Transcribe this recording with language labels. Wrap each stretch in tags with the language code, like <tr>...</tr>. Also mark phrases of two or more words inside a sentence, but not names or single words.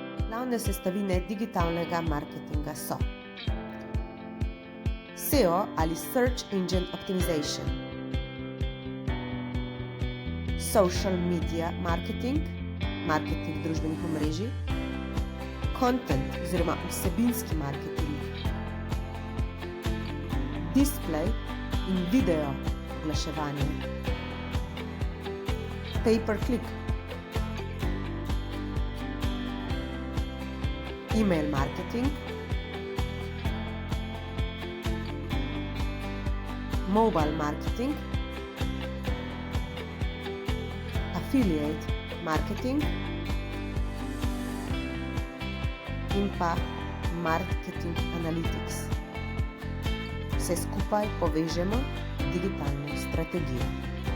<sl>Glavne sestavine digitalnega marketinga so SEO ali</sl> <en>Search Engine Optimization, Social Media Marketing,</en> <sl>marketing družbenih omrežij, Content oziroma vsebinski marketing, Display in video oglaševanje, Pay-per-click,</sl> <en>Email marketing, Mobile marketing, Affiliate marketing</en> <sl>in pa</sl> <en>Marketing Analytics.</en> <sl>Vse skupaj povežemo v digitalno strategijo.</sl>